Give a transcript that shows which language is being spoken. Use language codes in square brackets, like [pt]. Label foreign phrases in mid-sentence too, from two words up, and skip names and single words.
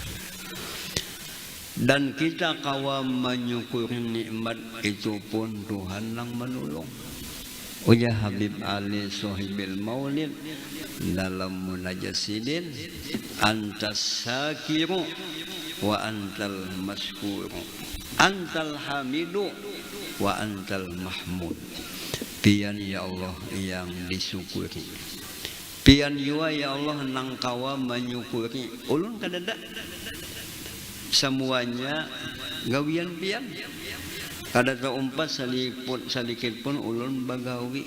[bjn] Dan kita kawa menyukuri nikmat itu pun Tuhan nang menolong. Uya Habib Ali Sohibil Maulid dalam munajasidin, [ar] أنت الشاكر وأنت المشكور أنت الحامد وأنت المحمود. [bjn] Pian [ar] يا الله [bjn] yang disyukuri, pian jua [ar] يا الله [bjn] nang kawa menyukuri. Ulun kadada semuanya gawian pian, kada terumpat sedikit pun ulun bagawi.